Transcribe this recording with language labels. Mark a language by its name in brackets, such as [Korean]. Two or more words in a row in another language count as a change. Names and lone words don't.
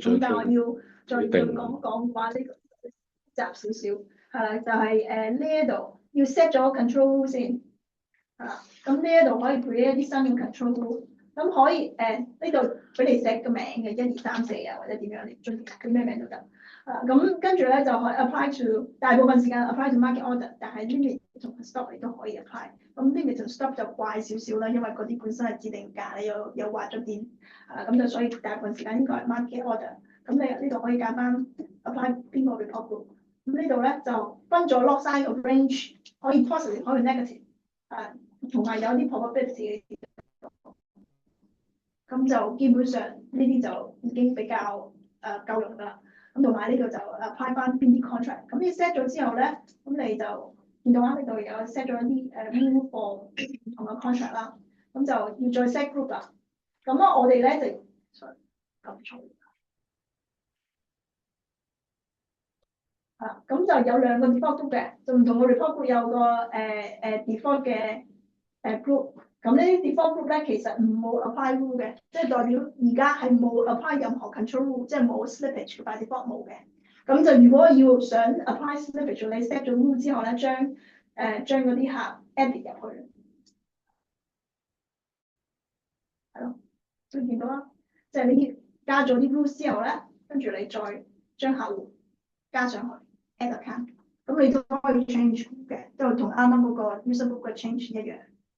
[Cantonese] 咁但係我要再講話呢個雜少少，係啦，就係呢一度要 set 咗 [English] control rule [Cantonese] 先，係啦，咁呢一度可以 create 一啲新嘅 [English] control rule， [Cantonese] 咁可以呢度俾你 set 個名嘅1、2、3、4啊，或者點樣你中意叫咩名都得，咁跟住咧就可以 [English] apply to [Cantonese] 大部分時間 [English] apply to market order， [Cantonese] 但係 limit 同 stop 你都可以 apply， 咁 limit 同 stop 就怪少少啦，因為嗰啲本身係指定價，你有劃咗點，咁就所以大部分時間應該係 [English] market order， [Cantonese] 咁你呢度可以揀翻 apply 邊個 [English] report group。 [Cantonese] 咁呢度咧就分咗 [English] log size [Cantonese] 個 range， 可以 positive 可以 negative， 同埋有啲 probability 嘅，咁就基本上呢啲就已經比較夠用㗎啦。咁同埋呢度就apply 翻邊啲 contract， 咁你 set 咗之後咧，咁你就見到呢度有 set 咗一啲 [English] rule for [Cantonese] 唔同嘅 contract 啦，咁就要再 [English] set group [Cantonese] 啦。咁啊，我哋咧就咁重。咁就有2個 [English] default group [Cantonese] 嘅，就唔同嘅 [English] report group [Cantonese] 有個default 嘅group。咁呢啲 [English] default group [Cantonese] 咧其實冇 [English] apply rule [Cantonese] 嘅，即係代表而家係冇 apply 任何 [English] control rule， [Cantonese] 即係冇 [English] slippage by default [Cantonese] 冇嘅。咁就如果要想 [English] apply slippage， [Cantonese] 你 set 咗 rule 之後咧，將嗰啲客 edit 入去，係咯，就見到啦。即係你加咗啲 rule 之後咧，跟住你再將客戶加上去。 [English] add account， [Cantonese] 咁你都可以 change 嘅，都同啱啱嗰個 [English] user group [Cantonese] 嘅 change 一樣。